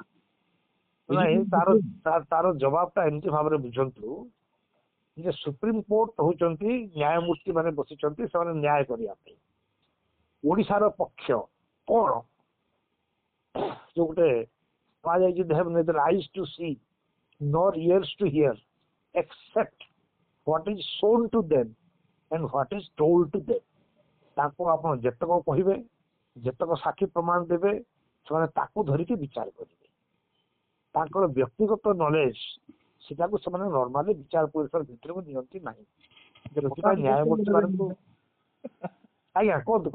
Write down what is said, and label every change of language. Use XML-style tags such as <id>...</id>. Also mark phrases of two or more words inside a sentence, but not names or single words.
<or>ନାଇଁ ତାର ଜବାବଟା ଏମିତି ଭାବରେ ବୁଝନ୍ତୁ ଯେ ସୁପ୍ରିମକୋର୍ଟ ହଉଛନ୍ତି ନ୍ୟାୟମୂର୍ତ୍ତି ମାନେ ବସିଛନ୍ତି, ସେମାନେ ନ୍ୟାୟ କରିବା ପାଇଁ। ଓଡିଶାର ପକ୍ଷ କଣ ଯୋଉ ଗୋଟେ କୁହାଯାଇଛି</or> <en>they have neither eyes to see nor ears to hear except what is shown to them</en> <or>and what is told to them। ତାଙ୍କୁ ଆପଣ ଯେତକ କହିବେ, ଯେତକ ସାକ୍ଷୀ ପ୍ରମାଣ ଦେବେ, ସେମାନେ ତାକୁ ଧରିକି ବିଚାର କରିବେ। ତାଙ୍କର ବ୍ୟକ୍ତିଗତ ନଲେଜ ସେଟାକୁ ସେମାନେ ନର୍ମାଲି ବିଚାର ପରିସର ଭିତରକୁ ନିଅନ୍ତି ନାହିଁ। ସେଥିପାଇଁ ନ୍ୟାୟମୂର୍ତ୍ତି ମାନଙ୍କୁ ଆଜ୍ଞା କୁହନ୍ତୁ</or>